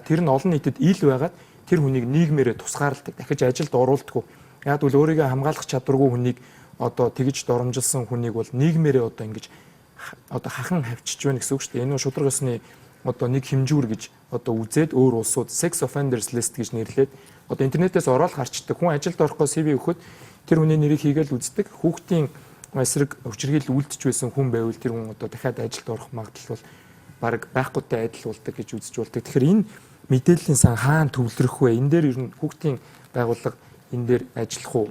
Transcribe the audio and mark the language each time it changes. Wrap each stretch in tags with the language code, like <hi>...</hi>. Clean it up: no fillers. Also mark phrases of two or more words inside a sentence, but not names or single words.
<mn>Тэр нь олон нийтэд ил байгаад тэр хүнийг нийгмээрээ тусгаарладаг. Дахиж ажилд оруулдаггүй. Яг бол өөрийгөө хамгаалах чадваргүй хүнийг одоо тэгж доромжилсан хүнийг бол нийгмээрээ одоо ингэж одоо хахан хавчиж байна гэсэн үг шүү дээ. Энэ нь шударга ёсны одоо нэг хэмжүүр гэж одоо үзээд өөр улсууд</mn> <en>sex offenders list</en> <mn>гэж нэрлээд одоо интернетээс ороод харчдаг. Хүн ажилд орохгүй CV өгөхөд тэр хүний нэрийг хийгээл үздэг. Хүүхдийн эсрэг хүчирхийлэл үлдэж байсан хүн байвал тэр хүн одоо дахиад ажилд орох магадлал бол баг байхгүйтэй адил болдог гэж үзэж болдог. Тэгэхээр энэ мэдээллийн сан хаана төвлөрөх вэ? Энэ дээр ер нь хүүхдийн байгууллага энэ дээр ажиллах уу?</mn>